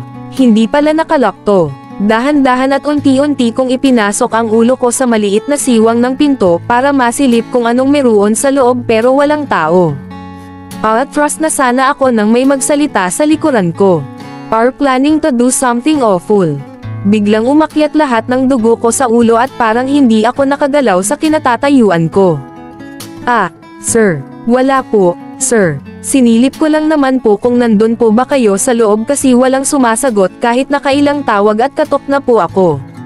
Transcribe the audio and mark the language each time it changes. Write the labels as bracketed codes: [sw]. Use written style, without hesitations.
[tl] Hindi pala nakalock to. Dahan-dahan at unti-unti kong ipinasok ang ulo ko sa maliit na siwang ng pinto para masilip kung anong meron sa loob pero walang tao. Atras na sana ako nang may magsalita sa likuran ko. [en] Are planning to do something awful. [tl] Biglang umakyat lahat ng dugo ko sa ulo at parang hindi ako nakagalaw sa kinatatayuan ko. Sir, wala po, sir. Sinilip ko lang naman po kung nandun po ba kayo sa loob kasi walang sumasagot kahit nakailang tawag at katok na po ako.